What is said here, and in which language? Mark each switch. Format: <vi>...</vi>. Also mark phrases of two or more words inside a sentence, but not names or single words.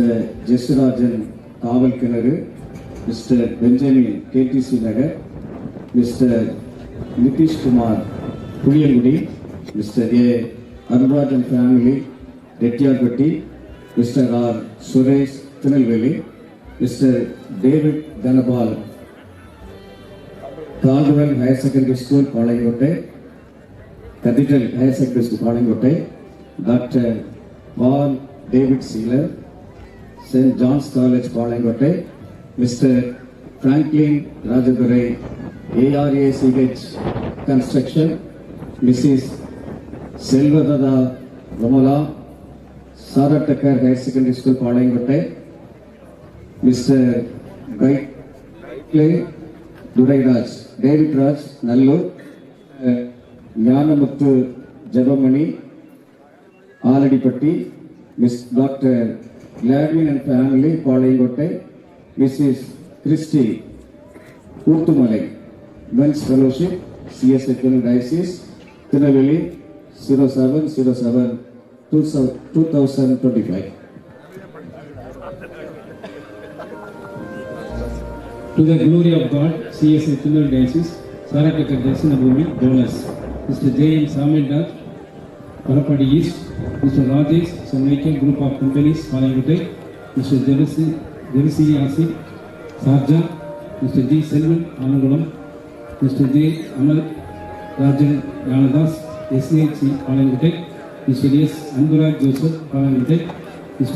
<en>Jesurajan, Kavalkinaru, Mr. Benjamin, KTC Nagar, Mr. Nitish Kumar, Puliyangudi, Mr. A. Arunrajan family, Retyagatti, Mr. R. Suresh, Tirunelveli, Mr. David Dhanabal, Caldwell Higher Secondary School, Palankotai, Cathedral Higher Secondary School, Palankotai, Dr. Paul David Sealer, St. John's College, Palankotai, Mr. Franklin Rajadurai, ARACH Construction, Mrs. Selvadada Ramala, Sarah Tucker Higher Secondary School, Palangote, Mr. Gaitle Durairaj, David Raj, Nallur, Jnanamuthu Jabamani, Aladipatti, Miss Dr. Gladwin and family, Palangote, Mrs. Christy Uttumalai, Men's Fellowship, CSI Tamil Diocese, Tirunelveli, 07/07/2025. To the glory of God, CSI Tamil Diocese, Sarah Tucker Darshana Bhumi, donors, Mr. J. M. Samuel Dutt, Parapadi East, Mr. Rajesh, Sanvika Group of Companies, Palangote, Mr. Devasi Asif, Sarja, Mr. G. Selvan, Alangulam, Mr. J. Amal Rajan Ranadas, SCHC, Palangote, Mr. S. Anurag Joseph, Palangote, Mr.</en>